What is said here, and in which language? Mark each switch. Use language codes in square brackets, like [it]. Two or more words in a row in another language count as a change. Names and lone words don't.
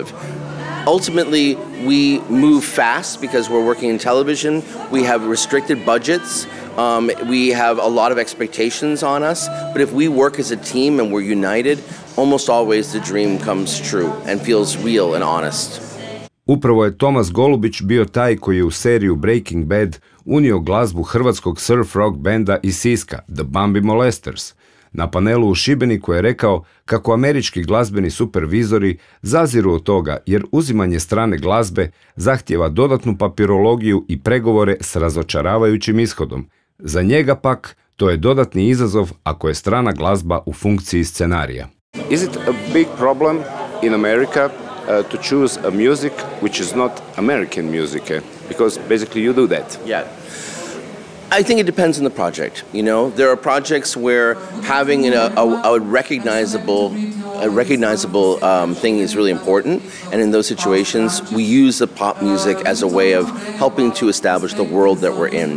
[en] Ultimately, we move fast because we're working in television. We have restricted budgets. We have a lot of expectations on us. But if we work as a team and we're united, almost always the dream comes true and feels real and honest. [hr] Upravo je Tomas Golubić bio taj koji je u seriju Breaking Bad unio glazbu hrvatskog surf rock benda iz Siska, The Bambi Molesters. Na panelu u Šibeniku je rekao kako američki glazbeni supervizori zaziru od toga jer uzimanje strane glazbe zahtijeva dodatnu papirologiju i pregovore s razočaravajućim ishodom. Za njega pak to je dodatni izazov ako je strana glazba u funkciji scenarija. [en] Is it a big problem in America to choose a music which is not American music? Because basically you do that. Yeah. I think it depends on the project. You know, there are projects where having a recognizable thing is really important, and in those situations, we use the pop music as a way of helping to establish the world that we're in.